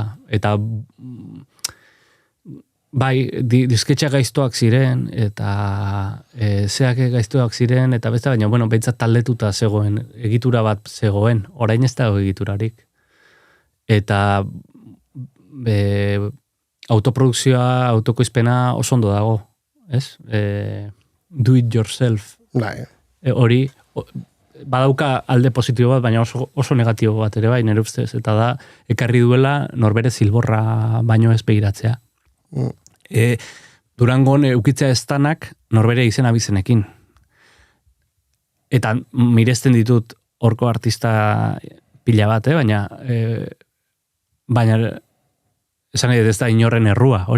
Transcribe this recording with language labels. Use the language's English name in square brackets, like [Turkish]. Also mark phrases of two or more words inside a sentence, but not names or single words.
[Basque] Eta bai, disketxak gaiztoak ziren, eta zeak gaiztoak ziren, eta beste, baina, bueno, behitzat taldetuta zegoen, egitura bat zegoen, orain ez dago egiturarik. Eta autoprodukzioa, autokoizpena oso ondo dago, ez? [English] Do it yourself. [Basque] Hori, badauka alde positibo bat, baina oso negatibo bat ere bai, nire ustez, eta da, ekarri duela norbere zilborra baino ez begiratzea. Durangon eukitzea estanak norbere izena bizenekin. Eta miresten ditut horko artista pila bat, baina esan nahi ez da inorren errua, hori.